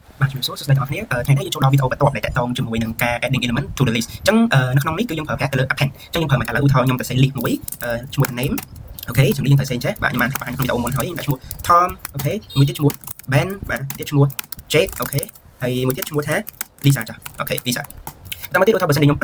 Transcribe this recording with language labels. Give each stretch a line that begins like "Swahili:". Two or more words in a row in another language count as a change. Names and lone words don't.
Khmer: បាទជំរាបសួរសួស្តីទាំងអស់គ្នាថ្ងៃនេះយើងចូលដល់វីដេអូបន្ទាប់ដែលតាក់ទងជាមួយនឹងការ
English: adding element to the list
Khmer: អញ្ចឹងនៅក្នុងនេះគឺយើងប្រើប្រាស់ទៅលើ append អញ្ចឹងយើងប្រើមកឥឡូវឧទាហរណ៍ខ្ញុំទៅសេ list មួយឈ្មោះ name អូខេជំរាបយើងទៅសេចេះបាទខ្ញុំបានបង្ហាញក្នុងវីដេអូមុនហើយដាក់ឈ្មោះ Tom អូខេមួយទៀតឈ្មោះ Ben បាទទៀតឈ្មោះ Jake អូខេហើយមួយទៀតឈ្មោះថា Lisa ចាអូខេ Lisa តាមមកទៀតឧទាហរណ៍បើសិនជាខ្ញុំ